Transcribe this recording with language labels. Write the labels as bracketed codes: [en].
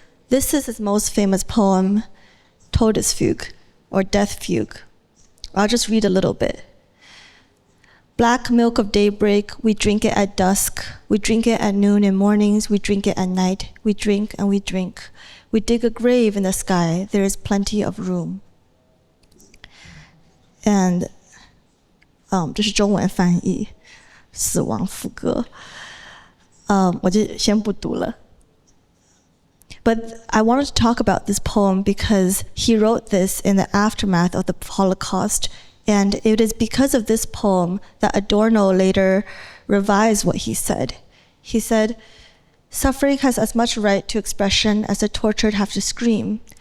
[en] This is his most famous poem, Todesfuge, or Death Fugue. I'll just read a little bit. Black milk of daybreak, we drink it at dusk. We drink it at noon and mornings, we drink it at night. We drink and we drink. We dig a grave in the sky, there is plenty of room. [zh] And 这是中文翻译，死亡副歌。我就先不读了。 [en] But I wanted to talk about this poem because he wrote this in the aftermath of the Holocaust, and it is because of this poem that Adorno later revised what he said. He said, "Suffering has as much right to expression as the tortured have to scream.